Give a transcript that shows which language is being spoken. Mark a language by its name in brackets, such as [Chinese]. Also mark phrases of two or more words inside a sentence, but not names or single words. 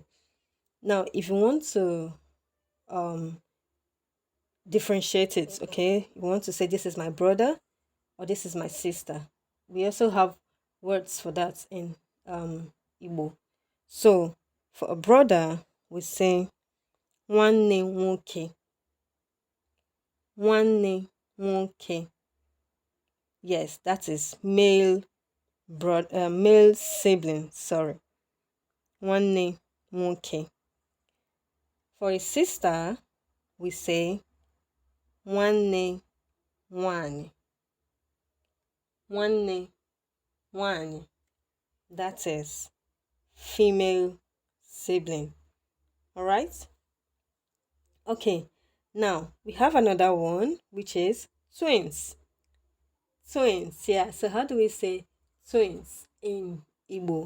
[English] Now, if you want to differentiate it, okay, you want to say this is my brother or this is my sister. We also have words for that in Igbo. So for a brother, we say [Igbo] nwanne nwoke. Nwanne nwoke. [English] Yes, that is male male sibling. Sorry, [Igbo] nwanne nwoke. [English] For a sister, we say [Igbo] nwanne nwanyị. Nwanne nwanyị. [English] That is female sibling. All right. Okay. Now we have another one, which is twins. Twins. Yeah. So how do we say twins in Igbo?